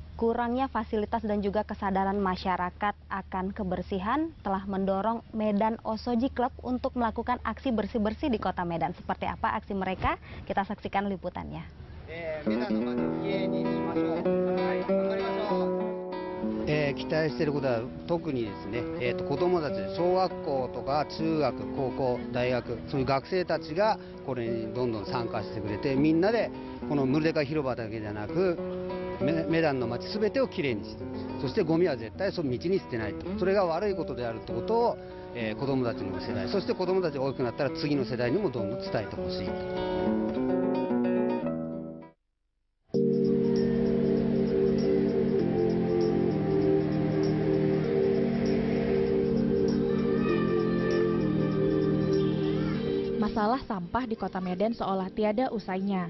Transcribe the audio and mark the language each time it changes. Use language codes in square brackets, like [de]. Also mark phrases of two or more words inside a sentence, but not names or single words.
[id] kurangnya fasilitas dan juga kesadaran masyarakat akan kebersihan telah mendorong Medan Osoji Club untuk melakukan aksi bersih-bersih di kota Medan. Seperti apa aksi mereka? Kita saksikan liputannya. [ja] 期待していることは特にですね、子どもたち、小学校とか中学、高校、大学、そういう学生たちがこれにどんどん参加してくれて、みんなでこのムルデカ広場だけじゃなくメダンの街すべてをきれいにして、そしてゴミは絶対その道に捨てないと、それが悪いことであるってことを、子どもたちの世代、そして子どもたちが大きくなったら次の世代にもどんどん伝えてほしいと。 [id] Masalah sampah di kota Medan seolah tiada usainya.